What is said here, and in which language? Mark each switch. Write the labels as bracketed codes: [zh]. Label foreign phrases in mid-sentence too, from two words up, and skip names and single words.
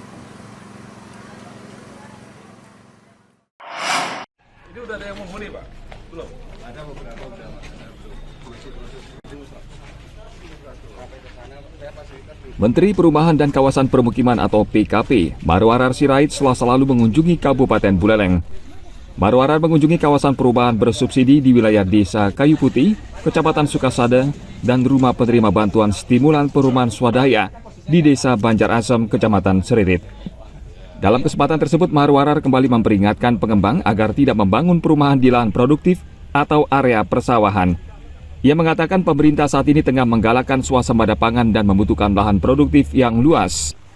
[id] Ini udah ada yang menghuni, Pak? Belum? Ada beberapa udah. Menteri Perumahan dan Kawasan Permukiman atau PKP, Marwarar Sirait Selasa lalu mengunjungi Kabupaten Buleleng. Marwarar mengunjungi kawasan perumahan bersubsidi di wilayah Desa Kayu Putih Kecamatan Sukasada, dan rumah penerima bantuan stimulan perumahan swadaya di Desa Banjarasem, Kecamatan Seririt. Dalam kesempatan tersebut, Marwarar kembali memperingatkan pengembang agar tidak membangun perumahan di lahan produktif atau area persawahan. Ia mengatakan pemerintah saat ini tengah menggalakkan swasembada pangan dan membutuhkan lahan produktif yang luas.